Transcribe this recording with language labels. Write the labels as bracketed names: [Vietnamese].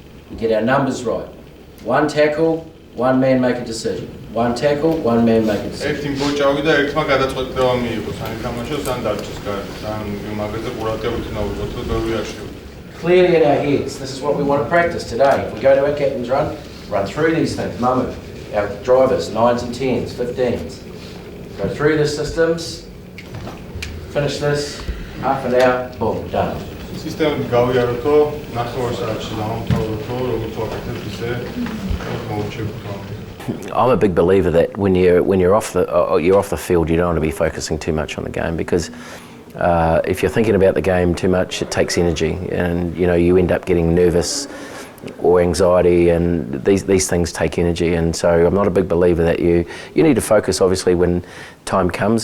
[English] We get our numbers right. 1 tackle, one man make a decision. One tackle, one man make a decision. [Georgian] ერთი ბოჭავი და ერთმა გადაწყვეტილება მიიღოს, ან ითამაშოს, ან დარჩეს გარეთ. ან მაგაზე ყურადღებით უნდა უძოთ და ვერ ვიარჩევთ. [English] Clearly in our heads, this is what we want to practice today. If we go to our captain's run through these things. Mamu, our drivers, 9s and 10s, 15s. Go through the systems, finish this, half an hour, boom, done. [Georgian] სისტემით გავიაროთო, ნახევარსაათში დავამთავროთო, როგორც ვაკეთებ ისე მოვუჩებთო. [English] I'm a big believer that when you're off the field, you don't want to be focusing too much on the game, because if you're thinking about the game too much, it takes energy, and you end up getting nervous or anxiety, and these things take energy. And so I'm not a big believer that you need to focus, obviously, when time comes.